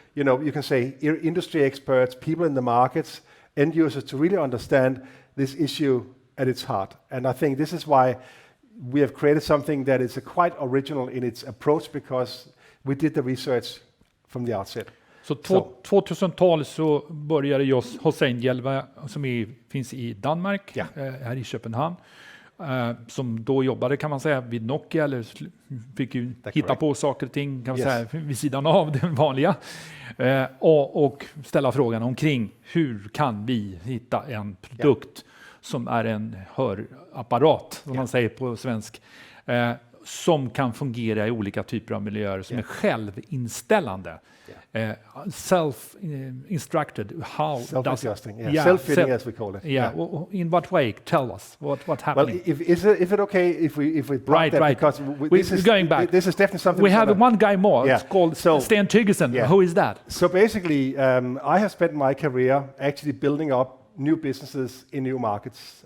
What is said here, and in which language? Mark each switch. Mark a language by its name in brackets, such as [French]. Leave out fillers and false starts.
[English] You can say industry experts, people in the markets, end users, to really understand this issue at its heart. And I think this is why we have created something that is quite original in its approach, because we did the research from the outset. [Swedish] Så 2012 så började Hossein Yelve, som finns i Danmark, här i Köpenhamn, som då jobbade, kan man säga, vid Nokia, eller fick ju hitta på saker och ting, kan man säga, vid sidan av det vanliga, och ställa frågan omkring hur kan vi hitta en produkt som är en hörapparat, som man säger på svensk, som kan fungera i olika typer av miljöer, som är självinställande. [English] Self-instructed, self-adjusting, self-fitting as we call it. In what way? Tell us what happened. Well, is it okay if we right? Because we're going back. This is definitely something. We have one guy more. It's called Steen Thygesen. Who is that? So basically, I have spent my career actually building up new businesses in new markets.